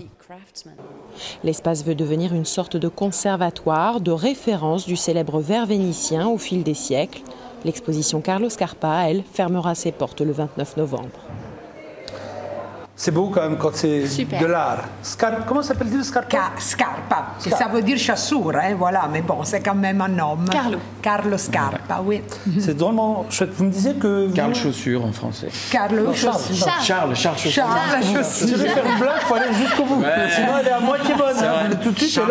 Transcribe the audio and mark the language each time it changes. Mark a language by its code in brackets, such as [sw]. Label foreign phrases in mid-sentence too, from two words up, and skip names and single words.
[fr] L'espace veut devenir une sorte de conservatoire, de référence du célèbre verre vénitien au fil des siècles. L'exposition Carlo Scarpa, elle, fermera ses portes le 29 novembre. C'est beau quand même quand c'est de l'art. Comment s'appelle-t-il, Scarpa? Scarpa. Ça veut dire chaussure, voilà, mais bon, c'est quand même un homme. Carlo Scarpa, oui. C'est drôlement chouette. Vous me disiez que... Carl Chaussure en français. Carlo Chaussure. Charles Chaussure. Charles Chaussure. Si je vais faire une blague, il faut aller jusqu'au bout. Ouais. Sinon, elle est à moitié bonne. Hein. Tout de suite, Charles